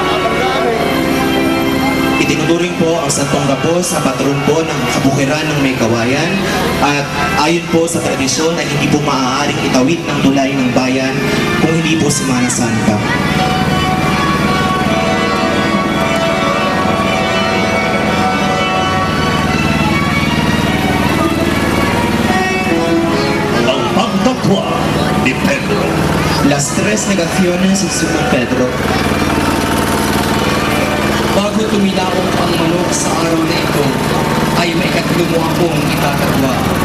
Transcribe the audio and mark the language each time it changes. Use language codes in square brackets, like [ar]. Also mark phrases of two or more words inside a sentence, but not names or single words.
[tl] Itinuturing po ang Santong Gapos na patron po ng kabukiran ng may kawayan at ayon po sa tradisyon ay hindi po maaaring itawid ng tulay ng bayan kung hindi po Semana Santa. Ang pagdakwa ni Pedro. [es] Las tres negaciones de Simón Pedro. [tl] Bago tumilaok ang manok sa araw na ito, ay may ikatlo mo akong itatagwa.